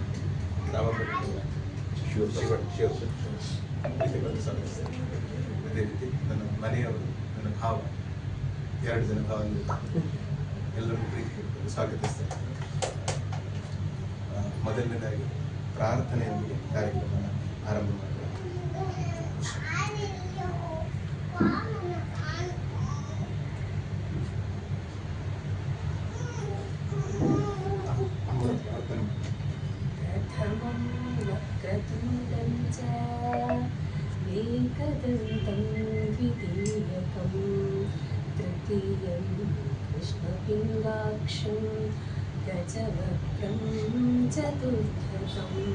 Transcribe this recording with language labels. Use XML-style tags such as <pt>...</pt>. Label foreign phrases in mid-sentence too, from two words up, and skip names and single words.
<kn>ರಾಮಮೂರ್ತಿ ಪ್ರೀತಿಪೂರ್ವಕ ಸ್ವಾಗತಿಸ್ತಾರೆ. ಅದೇ ರೀತಿ ನನ್ನ ಮನೆಯವರು, ನನ್ನ ಭಾವ, 2 ಜನ ಭಾವನಿಗೆ ಎಲ್ಲರೂ ಪ್ರೀತಿಪೂರ್ವಕ ಸ್ವಾಗತಿಸ್ತಾರೆ. ಮೊದಲನೇದಾಗಿ ಪ್ರಾರ್ಥನೆಯೊಂದಿಗೆ ಕಾರ್ಯಕ್ರಮ ಆರಂಭ ಮಾಡಿದೆ.</kn> <sa>वक्रतुण्डं च एकदन्तं द्वितीयकं तृतीयं कृष्णपिङ्गाक्षं गजवक्त्रं चतुर्थकं</sa>